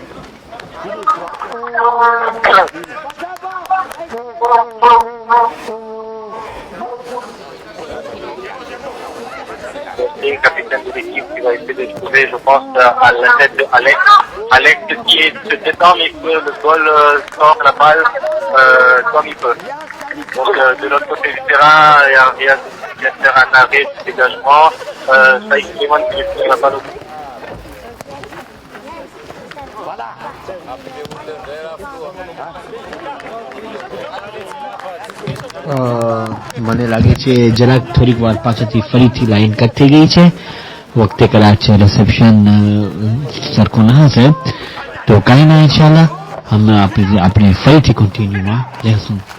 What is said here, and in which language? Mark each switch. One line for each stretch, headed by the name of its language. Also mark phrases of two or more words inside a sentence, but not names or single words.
French: C'est le capitaine de l'équipe qui va essayer de trouver, je pense, à la tête de Alex qui se détend mais que le goal sort la balle comme il peut. Donc de l'autre côté du terrain, il y a Riyad qui vient faire un arrêt de dégagement, Shaïd Suleiman qui récupère la balle au bout.
Gujarati: મને લાગે છે જરાક થોડીક વાર પાછળથી ફરીથી લાઈન કટ થઈ ગઈ છે વખતે કદાચ રિસેપ્શન સરખું ના હશે તો કાંઈ ના ઇન્શાલ્લાહ આપણે ફરીથી કન્ટિન્યુમાં રહેશું